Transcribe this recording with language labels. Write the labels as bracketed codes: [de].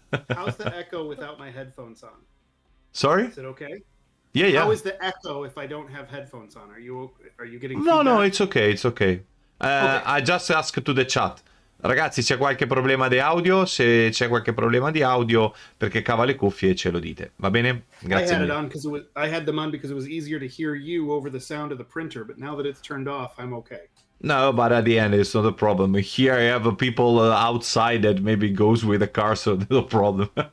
[en] How's the echo without my headphones on? Sorry? Is it okay? Yeah. How is the echo if I don't have headphones on? Are you getting No, feedback? it's okay. I just asked to the chat. [it] Ragazzi, c'è qualche problema di audio? Se c'è qualche problema di audio, perché cava le cuffie, ce lo dite. Va bene? Grazie. [en] I had them on because it was easier to hear you over the sound of the printer, but now that it's turned off, I'm okay. No, but at the end, it's not a problem. Here I have people outside that maybe goes with a car, so no problem.